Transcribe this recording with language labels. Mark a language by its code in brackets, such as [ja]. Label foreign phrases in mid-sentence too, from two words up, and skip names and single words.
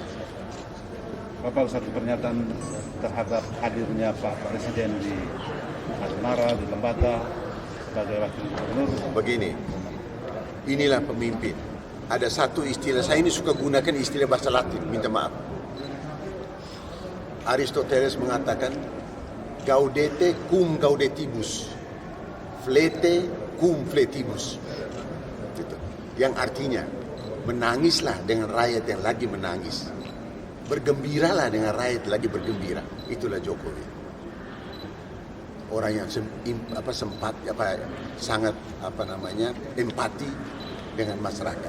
[id] Bapak satu pernyataan terhadap hadirnya Pak Presiden di Asmara, di Lembata sebagai wakil gubernur. Begini, inilah pemimpin. Ada satu istilah, saya ini suka gunakan istilah bahasa Latin, minta maaf. Aristoteles mengatakan, [la] gaudete cum gaudetibus, flete cum fletibus. [id] Gitu. Yang artinya, menangislah dengan rakyat yang lagi menangis. Bergembiralah dengan rakyat lagi bergembira. Itulah Jokowi. Orang yang sangat empati dengan masyarakat.